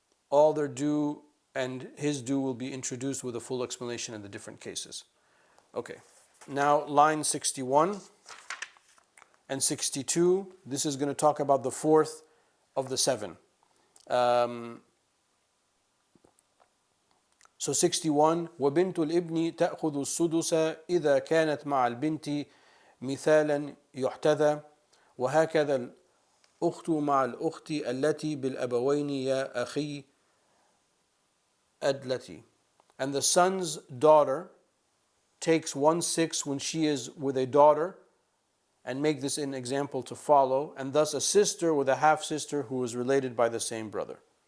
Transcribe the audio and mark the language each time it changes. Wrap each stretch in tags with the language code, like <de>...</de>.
<en>All their due and his due will be introduced with a full explanation in the different cases. Okay, now line 61 and 62, this is going to talk about the fourth of the seven. So 61,</en> <ar>وبنت الابن تأخذ السدس إذا كانت مع البنت مثالا يحتذى وهكذا الأخت مع الأخت التي بالأبوين يا أخي أدلتي.</ar> <en>And the son's daughter takes 1/6 when she is with a daughter, and make this an example to follow, and thus a sister with a half-sister who is related by the same brother.</en>